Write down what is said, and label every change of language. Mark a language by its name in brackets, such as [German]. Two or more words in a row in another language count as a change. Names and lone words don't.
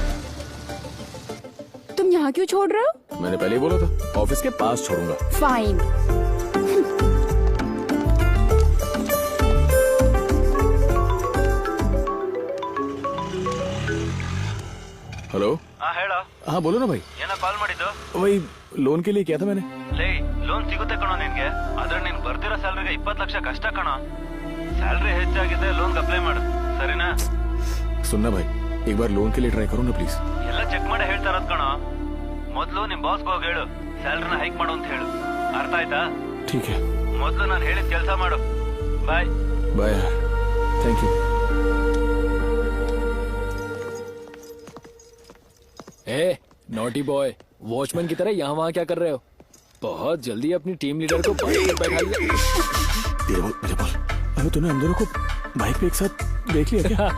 [Hindi] तुम यहाँ क्यों छोड़ रहे हो? मैंने पहले ही बोला था, ऑफिस के पास छोड़ूंगा। फाइन। हेलो। हाँ बोलो ना भाई। [Kannada] ಕಾಲ್ ಮಾಡಿದ್ದು [Hindi] वही लोन के लिए किया था मैंने। [Kannada] ಲೇ ಲೋನ್ ಸಿಗುತ್ತೆ ಕಣೋ ನಿನ್ಗೆ, ಆದ್ರೆ ನೀನ್ ಬರ್ತಿರೋ ಸ್ಯಾಲರಿಗೆ 20 ಲಕ್ಷ ಕಷ್ಟ ಕಣೋ। ಸ್ಯಾಲರಿ ಹೆಚ್ಚಾಗಿದೆ, ಲೋನ್ ಅಪ್ಲೈ ಮಾಡು ಸರಿನಾ? [Hindi] सुनना भाई, एक बार लोन के लिए ट्राई करो ना प्लीज। [Kannada] ಎಲ್ಲ ಚೆಕ್ ಮಾಡಿ ಹೇಳ್ತಾ ಇರೋದು ಕಣೋ। ಮೊದಲು ನಿಮ್ ಬಾಸ್ಗೆ ಹೋಗಿ ಹೇಳು ಸ್ಯಾಲರಿನ ಹೈಕ್ ಮಾಡು ಅಂತ ಹೇಳು, ಅರ್ಥ ಆಯ್ತಾ? [Hindi] ठीक है। [Kannada] ಮೊದಲು ನಾನು ಹೇಳಿದ ಕೆಲಸ ಮಾಡು। ಬಾಯ್ [English] bye, thank you. [Hindi] ए [English] naughty boy, [Hindi] वॉचमैन की तरह यहाँ वहाँ क्या कर रहे हो? बहुत जल्दी अपनी [English] team leader [Hindi] को बाइक पे बैठाइए। मेरे बोल, अबे तूने हम दोनों को बाइक पे एक साथ देख लिया क्या?